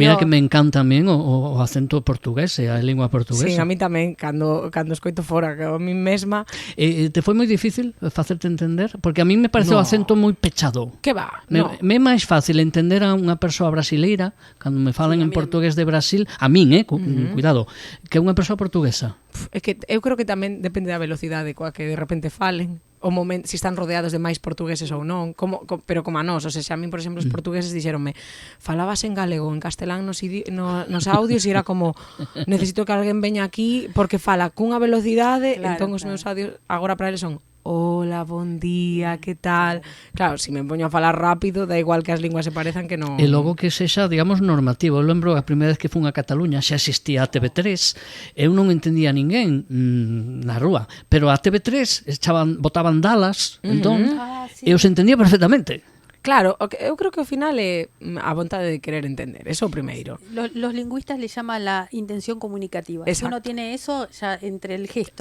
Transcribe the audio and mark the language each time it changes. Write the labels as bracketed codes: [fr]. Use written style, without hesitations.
[gl] Mira que me encanta tamén o acento portugués e a lingua portuguesa. Sí, a mí tamén, cando escoito fora, que a mí mesma. Te foi moi difícil facerte entender? Porque a mí me parece o acento moi pechado. Que va? Me é máis fácil entender a unha persoa brasileira cando me falan en portugués de Brasil, a min, cuidado, que unha persoa portuguesa. É que eu creo que tamén depende da velocidade coa que de repente falen, o momento, si están rodeados de máis portugueses ou non, pero como a nós, o sea, a min, por exemplo, os portugueses dixeronme, falabas en galego, en castelán nos audios e era como, necesito que alguén veña aquí porque fala cunha velocidade, claro, entón os meus audios agora para eles son hola, bon día, que tal? Claro, si me poño a falar rápido, da igual que as linguas se parezan que non. E logo que sexa, digamos, normativo. Eu lembro a primeira vez que fun a Cataluña, xa existía a TV3, eu non entendía a ninguén na rúa, pero a TV3 botaban dalas, entón, Sí. eu se entendía perfectamente. Claro, eu creo que ao final é a vontade de querer entender, eso é o primeiro. [es] Los lingüistas le llaman la intención comunicativa. Si uno tiene eso, ya entre el gesto...